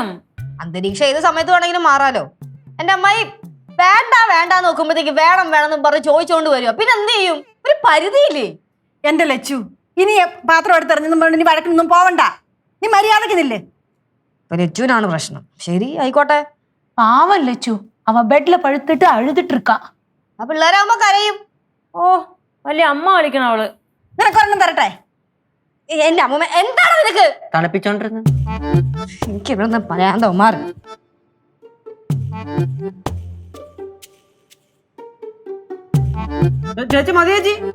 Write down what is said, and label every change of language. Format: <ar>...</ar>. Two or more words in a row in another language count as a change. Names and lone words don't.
<ml>അന്തരീക്ഷം ഏത് സമയത്ത് വേണമെങ്കിലും മാറാലോ. എന്റെ അമ്മായി വേണ്ട നോക്കുമ്പോഴത്തേക്ക് വേണം എന്ന് പറഞ്ഞ് ചോദിച്ചോണ്ട് വരുക. പിന്നെ എന്ത് ചെയ്യും? ഒരു പരിധിയില്ലേ? എന്റെ ലച്ചു, ഇനി പാത്രം എടുത്തെറിഞ്ഞെന്നും പറഞ്ഞു നീ വഴക്കിനൊന്നും പോവണ്ട. നീ മര്യാദക്കുന്നില്ലേ? ലച്ചുവിനാണ് പ്രശ്നം. ശരി ആയിക്കോട്ടെ.</ml> <ta>பாவம் லட்சு, அவ பெட்ல படுத்துட்டு அழுதுட்டு இருக்கா.</ta> <ml>ആ പിള്ളേരാകുമ്പോ കരയും. ഓ വലിയ അമ്മ കളിക്കണം അവള്. നിനക്കൊരെണ്ണം തരട്ടെ? എന്റെ അമ്മ എന്താണ് നിനക്ക്? തണുപ്പിച്ചോണ്ടിരുന്നു. എനിക്ക് ഇവിടെ പറയാൻ തോമാറ്. ചേച്ചി മതി ചേച്ചി.</ml>